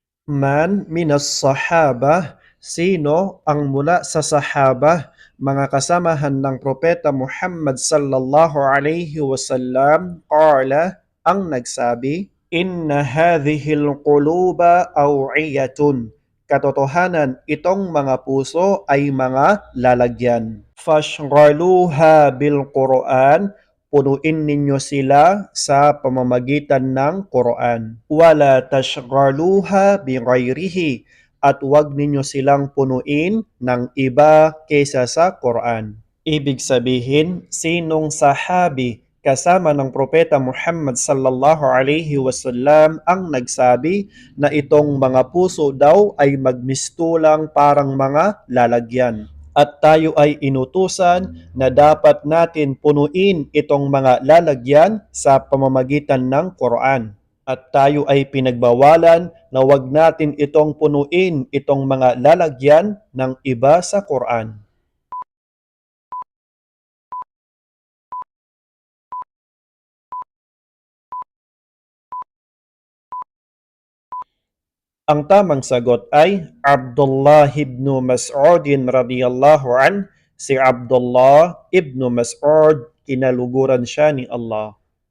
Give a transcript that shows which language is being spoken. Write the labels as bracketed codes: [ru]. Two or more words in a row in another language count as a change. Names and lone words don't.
[ar] من من الصحابة, [tl] sino ang mula sa sahabah, mga kasamahan ng Propeta Muhammad [ar] صلى الله عليه وسلم, [tl] qala, ang nagsabi, [ar] إن هذه القلوب أوعية. [tl] Katotohanan, itong mga puso ay mga lalagyan. [ar] فاشغلوها بالقرآن, [tl] punuin ninyo sila sa pamamagitan ng Quran. [ar] ولا تشغلوها بغيره, [tl] at huwag ninyo silang punuin ng iba kaysa sa Quran. Ibig sabihin, sinong sahabi kasama ng Propeta Muhammad [ar] صلى الله عليه وسلم [tl] ang nagsabi na itong mga puso daw ay magmistulang parang mga lalagyan. At tayo ay inutusan na dapat natin punuin itong mga lalagyan sa pamamagitan ng Quran. At tayo ay pinagbawalan na wag natin itong punuin itong mga lalagyan ng iba sa Quran. Ang tamang sagot ay Abdullah ibn Mas'ud [ar] رضي الله عنه. [tl] Si Abdullah ibn Mas'ud, kinaluguran siya ni Allah.